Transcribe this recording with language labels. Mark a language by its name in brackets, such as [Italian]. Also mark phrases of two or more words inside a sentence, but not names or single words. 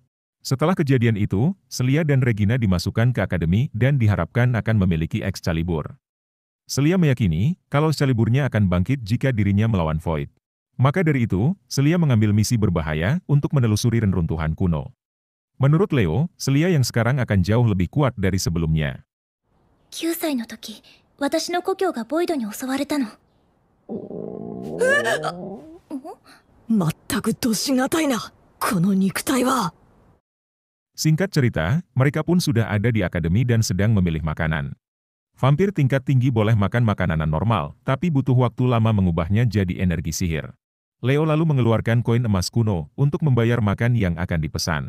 [Indonesian] Setelah kejadian itu, Celia dan Regina dimasukkan ke akademi dan diharapkan akan memiliki Excalibur. Celia meyakini kalau Excaliburnya akan bangkit jika dirinya melawan Void. Maka dari itu, Celia mengambil misi berbahaya untuk menelusuri reruntuhan kuno. Menurut Leo, Celia yang sekarang akan jauh lebih kuat dari sebelumnya. [Japanese] 9 歳の時、私の故郷がボイドに襲われたの。全くどしがたいな、この肉体は。 [Indonesian] Singkat cerita, mereka pun sudah ada di akademi dan sedang memilih makanan. Vampir tingkat tinggi boleh makan makanan normal, tapi butuh waktu lama mengubahnya jadi energi sihir. Leo lalu mengeluarkan koin emas kuno untuk membayar makan yang akan dipesan.